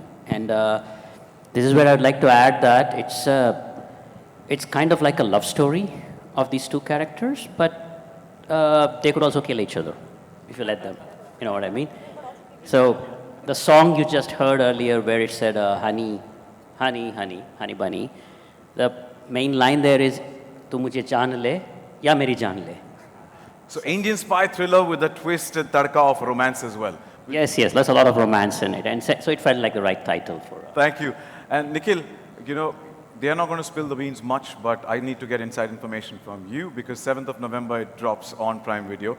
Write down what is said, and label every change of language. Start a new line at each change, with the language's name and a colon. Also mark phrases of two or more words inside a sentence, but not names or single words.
English: And this is where I'd like to add that it's kind of like a love story of these two characters, but they could also kill each other if you let them. You know what I mean? So the song you just heard earlier where it said honey, honey, honey, honey bunny, the main line there is
Hindi: तू मुझे जान ले या मेरी जान ले.
English: So Indian spy thriller with a twisted tadka of romance as well. Yes, there's a lot of romance in it. And so it felt like the right title for us. Thank you. And Nikhil, they are not going to spill the beans much, but I need to get inside information from you because 7th of November it drops on Prime Video.